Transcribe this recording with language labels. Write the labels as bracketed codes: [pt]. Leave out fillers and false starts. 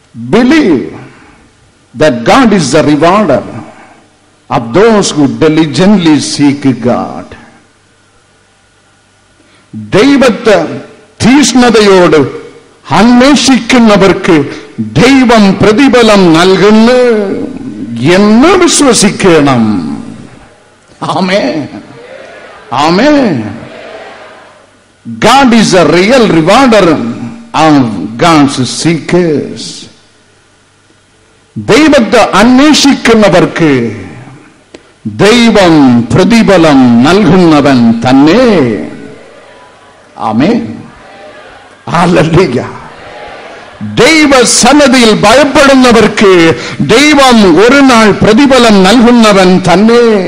[en] Believe that God is the rewarder of those who diligently seek God. [ml] ദൈവത്തെ തീഷ്ണതയോട് അന്വേഷിക്കുന്നവർക്ക് ദൈവം പ്രതിഫലം നൽകുന്നു എന്ന് വിശ്വസിക്കണം. ആമേൻ, ആമേൻ. [en] God is a real rewarder of God's seekers. [ml] ദൈവത്തെ അന്വേഷിക്കുന്നവർക്ക് ദൈവം പ്രതിഫലം നൽകുന്നവൻ തന്നെ. ആമേൻ, ഹല്ലേലൂയ. ദൈവസന്നിധിയിൽ ഭയപ്പെടുന്നവർക്ക് ദൈവം ഒരു നാൾ പ്രതിഫലം നൽകുന്നവൻ തന്നെ.